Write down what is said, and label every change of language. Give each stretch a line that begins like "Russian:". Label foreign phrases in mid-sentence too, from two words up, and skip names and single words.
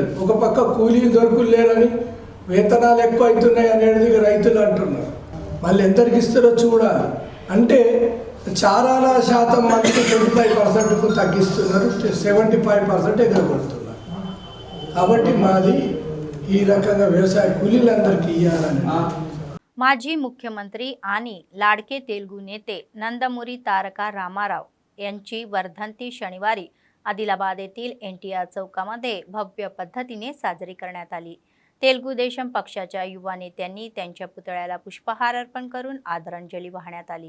Telugu: ఒక పక్క కూలీలు దొరకలేరని, వేతనాలు ఎక్కువ అవుతున్నాయి అనేది రైతులు అంటున్నారు. మళ్ళీ ఎంతరికి ఇస్తారో చూడాలి. అంటే చారాల శాతం మనకి 25%కు తగ్గిస్తున్నారు, 75% ఎగరగొడుతున్నారు. కాబట్టి మాది ఈ రకంగా వ్యవసాయ కూలీలందరికీ ఇవ్వాలని.
Marathi: माजी मुख्यमंत्री आणि लाडके तेलुगू नेते नंदमुरी तारका रामाराव यांची वर्धंती शनिवारी आदिलाबाद येथील NTR चौकामध्ये भव्य पद्धतीने साजरी करण्यात आली. तेलुगू देशम पक्षाच्या युवा नेत्यांनी त्यांच्या पुतळ्याला पुष्पहार अर्पण करून आदरांजली वाहण्यात आली.